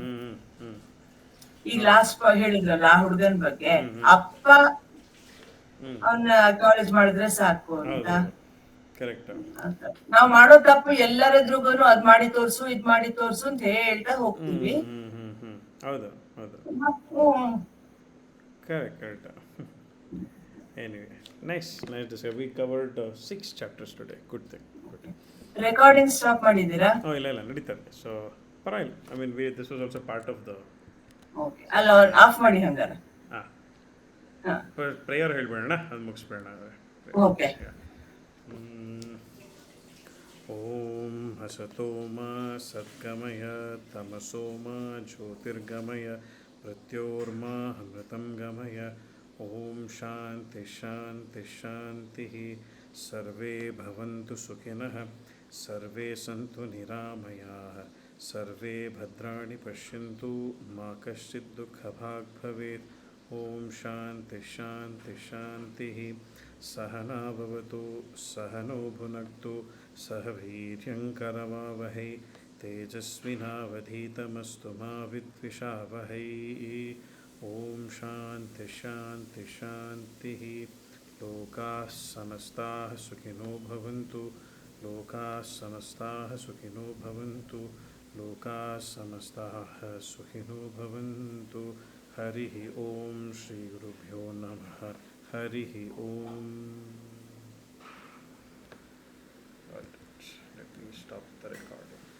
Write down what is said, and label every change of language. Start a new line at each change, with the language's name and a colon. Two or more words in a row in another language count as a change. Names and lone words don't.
Kannada: ಈಗ ಲಾಸ್ಟ್ ಹೇಳಿದ್ರಲ್ಲ ಆ ಹುಡುಗನ್ ಬಗ್ಗೆ, ಅಪ್ಪ ಅವನ್ನ ಕಾಲೇಜ್ ಮಾಡಿದ್ರೆ ಸಾಕು ಅಂತ. ನಾವ್ ಮಾಡೋ ತಪ್ಪು ಎಲ್ಲರದ್ರಿಗೂನು ಅದ್ ಮಾಡಿ ತೋರ್ಸು ಇದ್ ಮಾಡಿ ತೋರ್ಸು ಅಂತ ಹೇಳ್ತಾ ಹೋಗ್ತೀವಿ.
English: Correct. Anyway, nice discussion. We covered 6 chapters today. Good thing.
Kannada: ರೆಕಾರ್ಡಿಂಗ್ ಸ್ಟಾಪ್ ಮಾಡಿದ್ದೀರಾ? ಇಲ್ಲ ನಡೀತಾರೆ. ಸೊ ಪರವಾಗಿಲ್ಲ.
English: I mean, this was also part of the.
Kannada: ಓಕೆ, ಅಲ್ಲ ಆಫ್ ಮಾಡಿ ಹಂಗಾರೆ. ಪ್ರೇಯರ್ ಹೇಳ್ಬೇಡಣ, ಅದು ಮುಗಿಸ್ಬೇಡ. ಓಕೆ.
Sanskrit: ಓಂ ಹಸತೋ ಮಾ ಸದ್ಗಮಯ ತಮಸೋ ಮಾ ಜ್ಯೋತಿರ್ಗಮಯ ಮೃತ್ಯೋರ್ಮಾ ಅಮೃತಂ ಗಮಯ. ಓಂ ಶಾಂತಿ ಶಾಂತಿ ಶಾಂತಿ. ಸರ್ವೇ ಭವಂತು ಸುಖಿನಃ, ಸರ್ವೇ ಸಂತು ನಿರಾಮಯಾಃ, ಸರ್ವೇ ಭದ್ರಾಣಿ ಪಶ್ಯಂತು, ಮಾ ಕಶ್ಚಿತ್ ದುಃಖಭಾಗ್ ಭವೇತ್. ಓಂ ಶಾಂತಿ ಶಾಂತಿ ಶಾಂತಿ. ಸಹನಾ ಭವತು ಸಹನೋ ಭುನಕ್ತು, ಸಹ ವೀರ್ಯಂಕರವಾವಹೈ, ತೇಜಸ್ವಿನಾವಧೀತಮಸ್ತು ಮಾ ವಿದ್ವಿಷಾವಹೈ. ಓಂ ಶಾಂತಿ ಶಾಂತಿ ಶಾಂತಿ. ಲೋಕಾಃ ಸಮಸ್ತಾಃ ಸುಖಿನೋ ಭವಂತು, ಲೋಕಾಃ ಸಮಸ್ತಾಃ ಸುಖಿನೋ ಭವಂತು, ಲೋಕಾಃ ಸಮಸ್ತಾಃ ಸುಖಿನೋ ಭವಂತು. ಹರಿ ಓಂ. ಶ್ರೀ ಗುರುಭ್ಯೋ ನಮಃ. ಹರಿ ಓಂ.
English: Let me stop the record.